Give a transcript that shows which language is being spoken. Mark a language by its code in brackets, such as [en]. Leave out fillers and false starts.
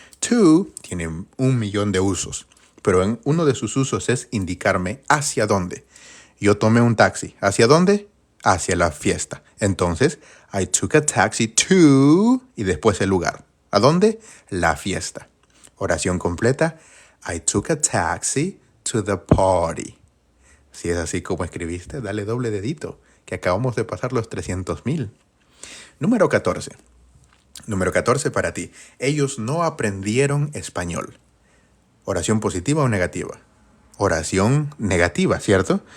[es] To tiene 1.000.000 de usos, pero en uno de sus usos es indicarme hacia dónde. Yo tomé un taxi. ¿Hacia dónde? Hacia la fiesta. Entonces, [en] I took a taxi to, [es] y después el lugar. ¿A dónde? La fiesta. Oración completa. [en] I took a taxi to the party. [es] Si es así como escribiste, dale doble dedito, que acabamos de pasar los 300.000. Número 14. Número 14 para ti. Ellos no aprendieron español. ¿Oración positiva o negativa? Oración negativa, ¿cierto?